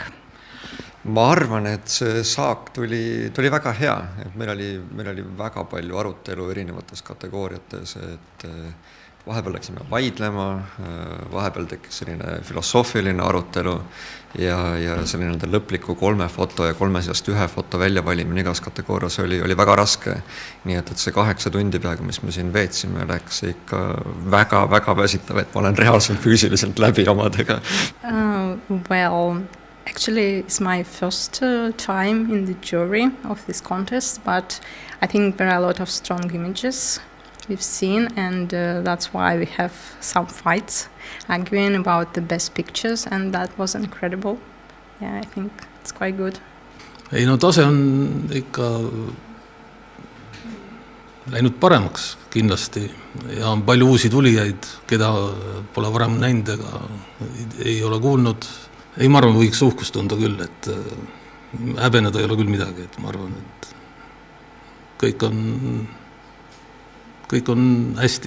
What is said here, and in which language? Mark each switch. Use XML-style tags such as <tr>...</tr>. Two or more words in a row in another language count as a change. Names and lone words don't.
<et>Ma arvan, et see saak tuli väga hea, et meil oli väga palju arutelu erinevates kategooriates, et vahepeal läksime vaidlema, vahepeal tekkis selline filosoofiline arutelu ja selline lõpliku 3 foto ja 3 seast 1 foto väljavalimine igas kategoorias oli väga raske. Nii et see 8 tundi peaaegu, mis me siin veetsime, läks ikka väga väsitav, et ma olen reaalselt füüsiliselt läbi omadega.</et> <en>Well, actually it's my first time in the jury of this contest, but I think there are a lot of strong images we've seen, and that's why we have some fights arguing about the best pictures, and that was incredible. Yeah, I think it's quite good.</en> <et>Ei, no tase on ikka läinud paremaks kindlasti ja on palju uusi tulijaid, keda pole varem näinud ega ei ole kuulnud. Ei, ma arvan, võiks uhkust tunda küll, et häbeneda ei ole küll midagi, et ma arvan, et kõik on hästi.</et>